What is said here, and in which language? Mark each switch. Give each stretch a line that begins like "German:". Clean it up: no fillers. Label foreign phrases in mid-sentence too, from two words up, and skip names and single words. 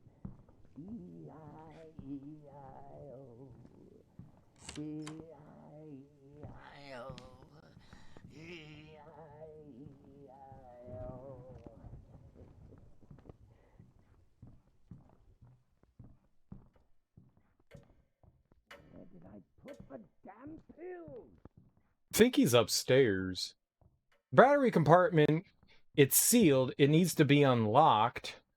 English: E-I-E-I-O. E-I-E-I-O. E-I-E-I-O. Where did I put the damn pills? I think he's upstairs. Battery compartment. It's sealed. It needs to be unlocked.